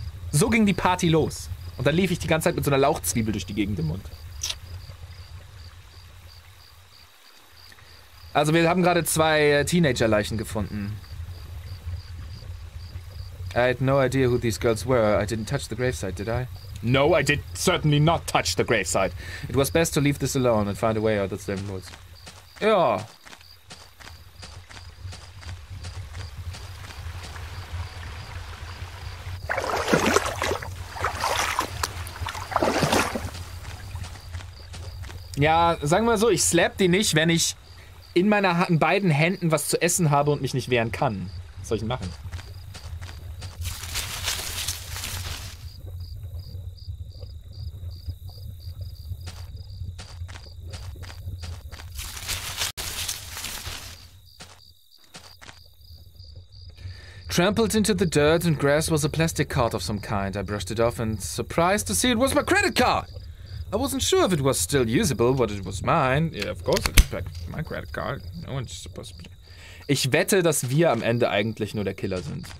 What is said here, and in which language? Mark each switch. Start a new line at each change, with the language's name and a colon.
German: So ging die Party los. Und dann lief ich die ganze Zeit mit so einer Lauchzwiebel durch die Gegend im Mund. Also wir haben gerade 2 Teenager-Leichen gefunden.
English: I had no idea who these girls were. I didn't touch the gravesite, did I? No, I did certainly not touch the gravesite. It was best to leave this alone and find a way out of the woods.
German: Ja. Ja, sagen wir mal so, ich slap die nicht, wenn ich in meinen beiden Händen was zu essen habe und mich nicht wehren kann. Was soll ich denn machen?
English: Trampled into the dirt and grass was a plastic card of some kind. I brushed it off and surprised to see it was my credit card. I wasn't sure if it was still usable, but it was mine. Yeah, of course it's my credit card. No one's supposed to be.
German: Ich wette, dass wir am Ende eigentlich nur der Killer sind.